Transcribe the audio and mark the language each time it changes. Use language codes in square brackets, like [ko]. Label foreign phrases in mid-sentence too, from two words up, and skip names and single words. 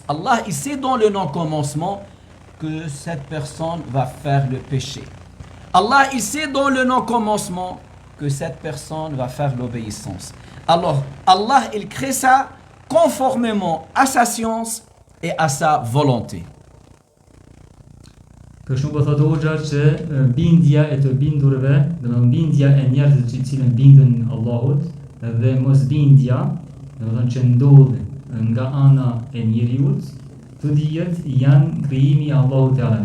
[fr] Allah, il sait dans le non-commencement que cette personne va faire le péché. Allah, il sait dans le non-commencement que cette personne va faire l'obéissance. Alors, Allah, il crée ça conformément à sa science et à sa volonté. [sq] Kështu po thotë hoxha që bindja e të bindurve, do të thonë bindja e njerëzve të cilën bindën Allahut dhe mosbindja, do të thonë që ndodh nga ana e njeriut, të dijet janë krijimi i Allahut Teala.